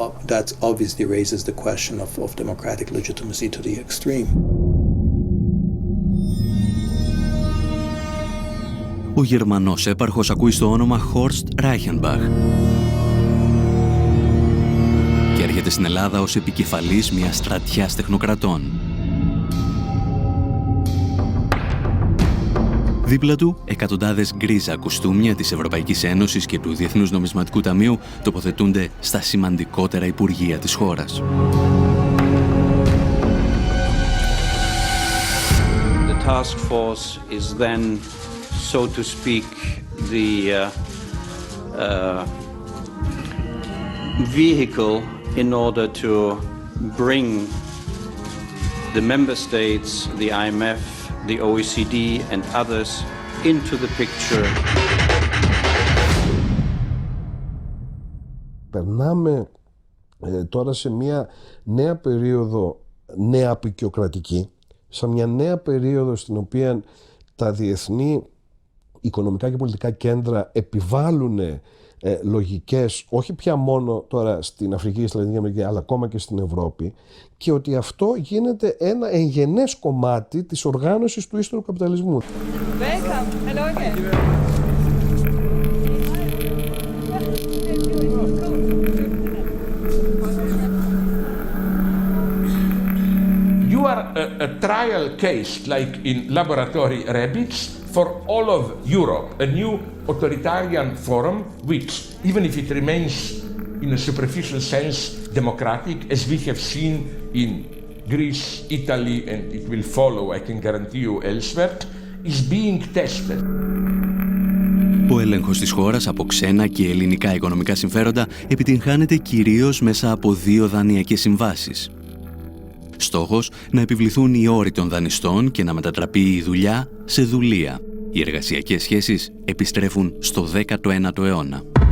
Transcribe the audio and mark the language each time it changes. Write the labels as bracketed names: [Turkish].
[English] That obviously raises the question of democratic legitimacy to the extreme. [Greek] Ο Γερμανός έπαρχος ακούει στο όνομα Horst Reichenbach και έρχεται στην Ελλάδα ως επικεφαλής μιας στρατιάς τεχνοκρατών. Δίπλα του, εκατοντάδες γκρίζα κουστούμια της Ευρωπαϊκής Ένωσης και του Διεθνούς Νομισματικού Ταμείου τοποθετούνται στα σημαντικότερα υπουργεία της χώρας. [English] The task force is then, so to speak, the vehicle in order to bring the member states, the IMF, the OECD and others into the picture. [Greek] Περνάμε τώρα σε μια νέα περίοδο νεαπικιοκρατική, σε μια νέα περίοδο στην οποία τα διεθνή οικονομικά και πολιτικά κέντρα επιβάλλουν λογικές, όχι πια μόνο τώρα στην Αφρική και στη Λατινική Αμερική, αλλά ακόμα και στην Ευρώπη, και ότι αυτό γίνεται ένα εγγενές κομμάτι της οργάνωσης του ύστερου καπιταλισμού. [English] Welcome. Hello again. a trial case like in laboratory rabbits for all of Europe, a new authoritarian forum which, even if it remains in a superficial sense democratic, as we have seen in Greece, Italy, and it will follow, I can guarantee you, elsewhere, is being tested. [Greek] Ο έλεγχος της χώρας από ξένα και ελληνικά οικονομικά συμφέροντα επιτυγχάνεται κυρίως μέσα από 2 δανειακές συμβάσεις. Στόχος να επιβληθούν οι όροι των δανειστών και να μετατραπεί η δουλειά σε δουλεία. Οι εργασιακές σχέσεις επιστρέφουν στο 19ο αιώνα.